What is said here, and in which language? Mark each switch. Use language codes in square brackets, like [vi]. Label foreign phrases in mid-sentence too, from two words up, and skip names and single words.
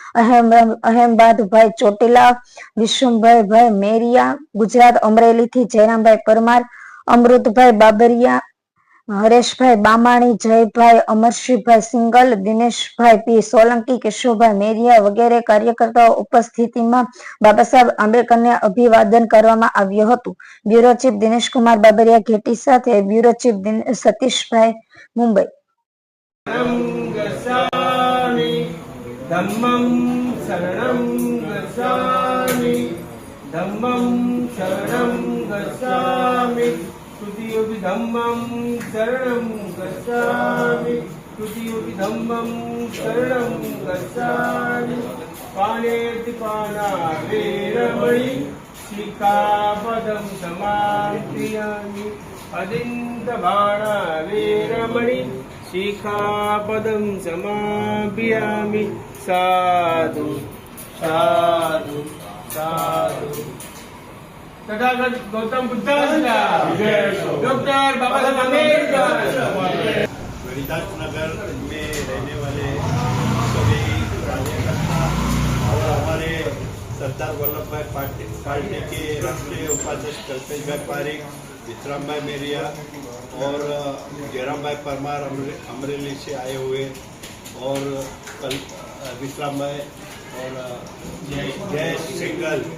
[gu] અહેમદાદભાઈ ચોટીલા, વિશ્વભાઈ મેરિયા, ગુજરાત અમરેલીથી જયરામભાઈ પરમાર, અમૃતભાઈ બાબરિયા, હરેશભાઈ બામાણી, જયભાઈ અમરશીભાઈ સિંગલ, દિનેશભાઈ પી સોલંકી, કેશવભાઈ મેરિયા વગેરે કાર્યકર્તાઓ ઉપસ્થિતિમાં બાબા સાહેબ આંબેડકરને અભિવાદન કરવામાં આવ્યું હતું. બ્યુરો ચીફ દિનેશ કુમાર બાબરિયા ઘેટી સાથે બ્યુરો ચીફ સતીશભાઈ, મુંબઈ. [pi] तुतियोपि धम्मं शरणं गच्छामि तुतियोपि धम्मं शरणं गच्छामि पाणेति पाना वेरमणि शिखापदं समाप्यामि अदिन्तबाणा वेरमणि शिखापदं समाप्यामि साधु साधु साधु तथागत गौतम बुद्ध डॉक्टर बाबा साहब अम्बेडकर। [hi] रोहिदास नगर में रहने वाले सभी कार्यकर्ता और हमारे सरदार वल्लभ भाई पार्टी के राष्ट्रीय उपाध्यक्ष कल्पेश भाई पारेख, विश्राम भाई मेरिया और जयराम भाई परमार अमरेली से आए हुए और विश्राम भाई और जय सिंगल,